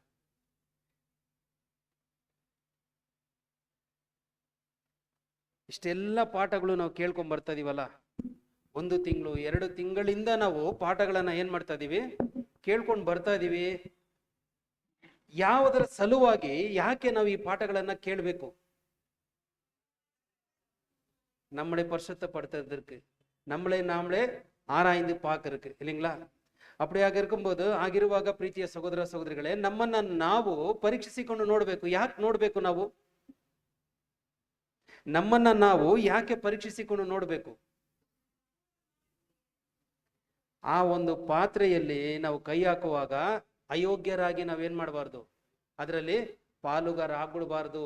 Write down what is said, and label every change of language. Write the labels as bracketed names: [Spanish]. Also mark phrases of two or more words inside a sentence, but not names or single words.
[Kannada] ಇಷ್ಟೆಲ್ಲ ಪಾಠಗಳು ನಾವು ಕೇಳ್ಕೊಂಡ್ ಬರ್ತಾ ಇದೀವಲ್ಲ, 1 ತಿಂಗಳು 2 ತಿಂಗಳಿಂದ ನಾವು ಪಾಠಗಳನ್ನ ಏನ್ ಮಾಡ್ತಾ ಇದೀವಿ, ಕೇಳ್ಕೊಂಡು ಬರ್ತಾ ಇದೀವಿ. ಯಾವುದರ ಸಲುವಾಗಿ, ಯಾಕೆ ನಾವು ಈ ಪಾಠಗಳನ್ನ ಕೇಳಬೇಕು? [Tamil] நம்மளை பரிசுத்தப்படுத்துறதுக்கு, நம்மளை நாமளே ஆராய்ந்து பார்க்கறதுக்கு இல்லைங்களா? அப்படியாக இருக்கும்போது [Kannada] ಆಗಿರುವಾಗ ಪ್ರೀತಿಯ ಸಹೋದರ ಸಹೋದರಿಗಳೇ, ನಮ್ಮನ್ನ ನಾವು ಪರೀಕ್ಷಿಸಿಕೊಂಡು ನೋಡ್ಬೇಕು. ಯಾಕೆ ನೋಡ್ಬೇಕು? ನಮ್ಮನ್ನ ನಾವು ಯಾಕೆ ಪರೀಕ್ಷಿಸಿಕೊಂಡು ನೋಡ್ಬೇಕು? ಆ ಒಂದು ಪಾತ್ರೆಯಲ್ಲಿ ನಾವು ಕೈ ಹಾಕುವಾಗ ಅಯೋಗ್ಯರಾಗಿ ನಾವೇನ್ ಮಾಡಬಾರ್ದು, ಅದರಲ್ಲಿ ಪಾಲುಗಾರ ಆಗ್ಬಿಡ್ಬಾರ್ದು.